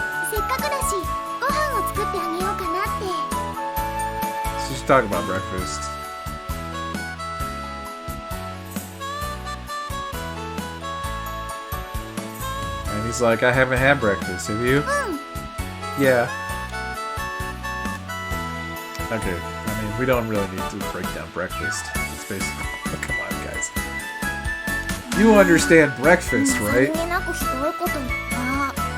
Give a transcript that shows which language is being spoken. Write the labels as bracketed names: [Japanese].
[Japanese] せっかくだしご飯を作ってあげようかなって。 [English] So she's talking about breakfast. And he's like, I haven't had breakfast. Have you? Yeah. Okay. I mean, we don't really need to break down breakfast. It's basically... Oh, come on, guys. You understand breakfast, [Japanese] さ [English] right? [Japanese] りげなくひどいこと言った。